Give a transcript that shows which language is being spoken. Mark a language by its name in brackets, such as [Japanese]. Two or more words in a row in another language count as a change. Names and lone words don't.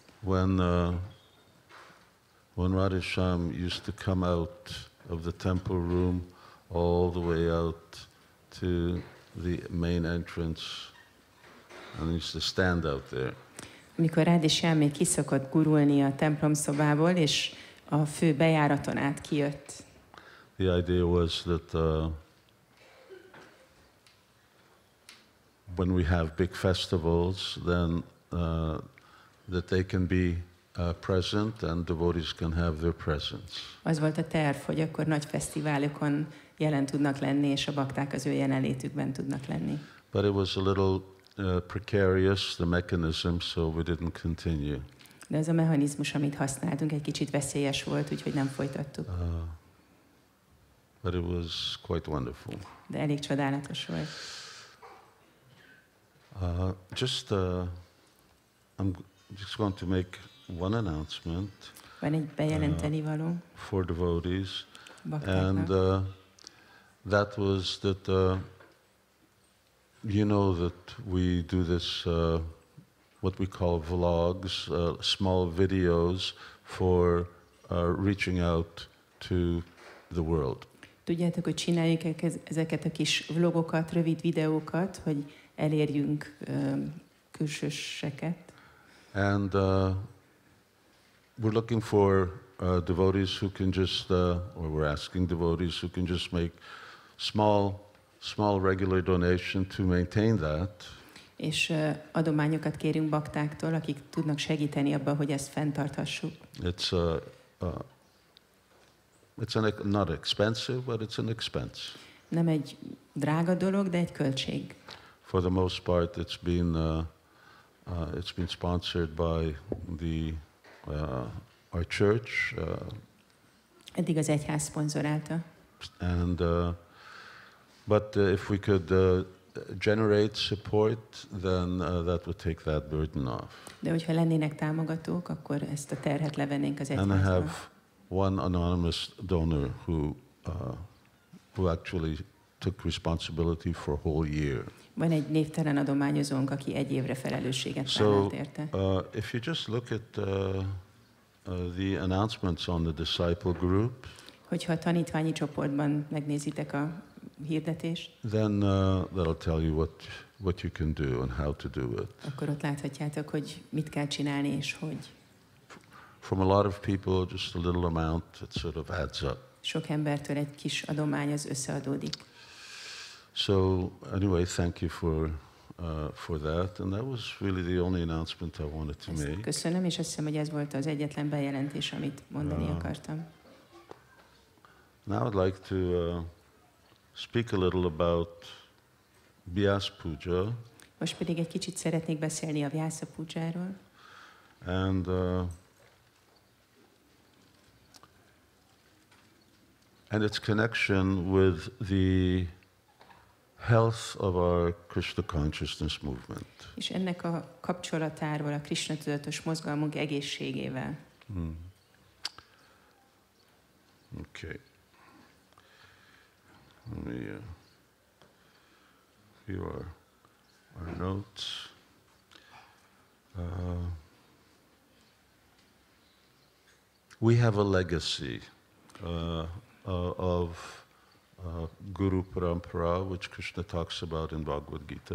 [English] When Radhisham used to come out of the temple room all the way out to the main entrance, and he used to stand out there. [Hungarian] Amikor Radhisham még kiszokott gurulni a templom szobából, és a fő bejáraton át kijött. [English] The idea was that when we have big festivals, then that they can be present and devotees can have their presence. [Hungarian] Az volt a terv, hogy akkor nagy fesztiválokon jelen tudnak lenni, és a bakták az ő jelenlétükben tudnak lenni. [English] But it was a little precarious, the mechanism, so we didn't continue. [Hungarian] De ez a mechanizmus, amit használtunk, egy kicsit veszélyes volt, úgyhogy nem folytattuk. [English] But it was quite wonderful. [Hungarian] De elég csodálatos volt. [English] I'm just going to make one announcement. [Hungarian] Van egy bejelenteni való. [English] For devotees. [Hungarian] Baktáknak. [English] And that was that you know that we do this what we call vlogs, small videos for reaching out to the world. [Hungarian] Tudjátok, hogy csináljuk ezeket a kis vlogokat, rövid videókat, hogy elérjünk külsőseket. [English] And we're looking for devotees who can just, or we're asking devotees who can just make small regular donation to maintain that. [Hungarian] És adományokat kérünk baktáktól, akik tudnak segíteni abban, hogy ezt fenntarthassuk. [English] It's not expensive, but it's an expense. [Hungarian] Nem egy drága dolog, de egy költség. [English] For the most part, it's been sponsored by our church. [Hungarian] Eddig az egyház szponzorálta. [English] And but if we could generate support, then that would take that burden off. [Hungarian] De hogyha lennének támogatók, akkor ezt a terhet levennénk az [English] And I [Hungarian] egyházról. [English] have one anonymous donor who actually took responsibility for a whole year. [Hungarian] Van egy névtelen adományozónk, aki egy évre felelősséget vállalt érte. [English] If you just look at the announcements on the disciple group, [Hungarian] Hogyha a tanítványi csoportban megnézitek a hirdetést, [English] then that'll tell you what you can do and how to do it. [Hungarian] akkor ott láthatjátok, hogy mit kell csinálni és hogy. [English] From a lot of people, just a little amount, it sort of adds up. [Hungarian] Sok embertől egy kis adomány az összeadódik. [English] So anyway, thank you for that, and that was really the only announcement I wanted to [Hungarian] Ezt [English] make. [Hungarian] köszönöm, és azt hiszem, hogy ez volt az egyetlen bejelentés, amit mondani akartam. [English] Now I'd like to speak a little about Vyasa Puja, [Hungarian] Most pedig egy kicsit szeretnék beszélni a Vyasa Pujáról, [English] and its connection with the health of our Krishna consciousness movement. [Hungarian] és ennek a kapcsolatáról a Krishna tudatos mozgalmunk egészségével. [English] Okay. Let me view our notes. We have a legacy of Guru Parampara, which Krishna talks about in Bhagavad Gita.